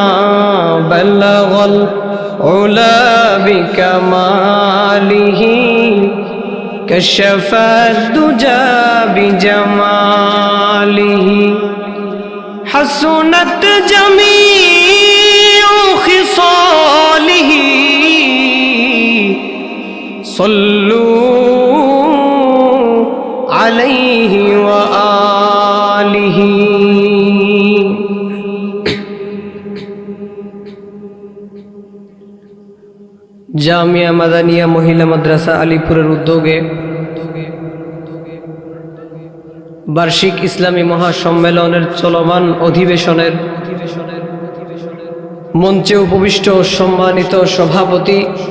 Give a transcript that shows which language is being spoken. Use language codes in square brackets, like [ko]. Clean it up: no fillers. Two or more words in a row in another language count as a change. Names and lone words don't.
[ar] بلغ العلا بکمالہ کشف الدجى بجمالہ حسنت جمیع خصالہ صلوا علیہ وآلہ. [bn] জামিয়া মাদানিয়া মহিলা মাদ্রাসা আলিপুরের উদ্যোগে বার্ষিক ইসলামী মহাসম্মেলনের চলমান অধিবেশনের মঞ্চে উপবিষ্ট সম্মানিত সভাপতি